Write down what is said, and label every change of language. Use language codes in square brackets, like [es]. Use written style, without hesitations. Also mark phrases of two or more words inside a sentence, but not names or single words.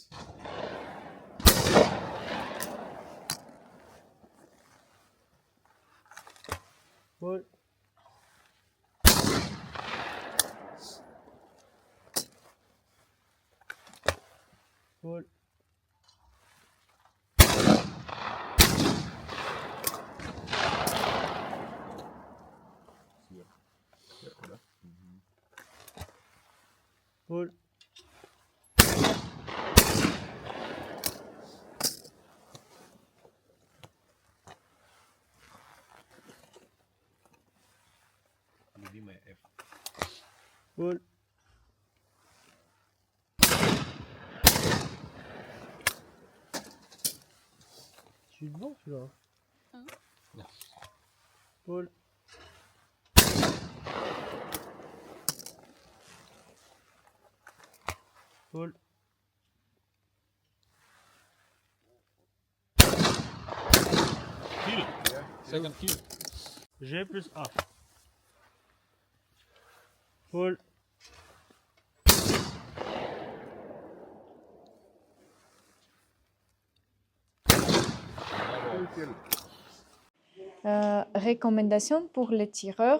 [fr] Paul. Paul. [ru] Сверху, да? Paul. Любимая F. [fr] Paul. Je suis devant celui-là. Hein? Paul. Paul. [en] Kill. Second kill. G plus A. Paul. [fr] Recommandation pour les tireurs.